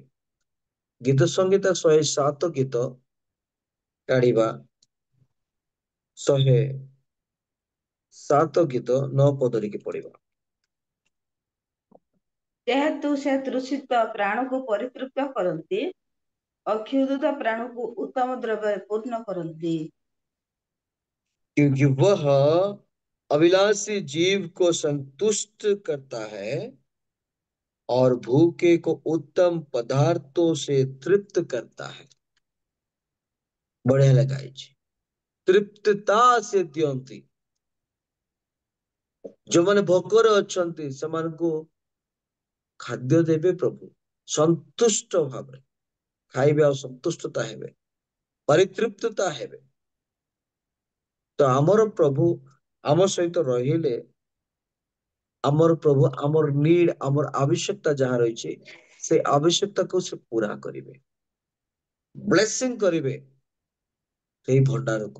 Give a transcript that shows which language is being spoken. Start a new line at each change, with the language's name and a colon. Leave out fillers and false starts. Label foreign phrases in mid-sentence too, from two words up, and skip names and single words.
Odia: ଗୀତ ସଂହିତା 107 ଗୀତ କାଢିବା, 107 ଗୀତ 9 ପଦ ଟିକେ ପଢିବା। ଯେହେତୁ ସେ ତୃଷିତ ପ୍ରାଣକୁ ପରିତୃପ୍ତ କରନ୍ତି,
Hindi: ଅକ୍ଷୁଧିତ प्राणों को उत्तम द्रव्य पूर्ण करती। क्योंकि वह अभिलाषी जीव को संतुष्ट करता है और भूखे को उत्तम पदार्थों से तृप्त करता है। बढ़िया लगा।
Odia: ତୃପ୍ତତା ସେ ଦିଅନ୍ତି। ଯୋଉମାନେ ଭୋକରେ ଅଛନ୍ତି ସେମାନଙ୍କୁ ଖାଦ୍ୟ ଦେବେ ପ୍ରଭୁ, ସନ୍ତୁଷ୍ଟ ଭାବରେ ଖାଇବେ ଆଉ ସନ୍ତୁଷ୍ଟତା ହେବେ, ପରିତୃପ୍ତତା ହେବେ। ତ ଆମର ପ୍ରଭୁ ଆମ ସହିତ ରହିଲେ ଆମର ପ୍ରଭୁ ଆମର ନିଡ୍, ଆମର ଆବଶ୍ୟକତା ଯାହା ରହିଛି ସେ ଆବଶ୍ୟକତାକୁ ସେ ପୁରା କରିବେ, ବ୍ଲେସିଂ କରିବେ ସେଇ ଭଣ୍ଡାରକୁ।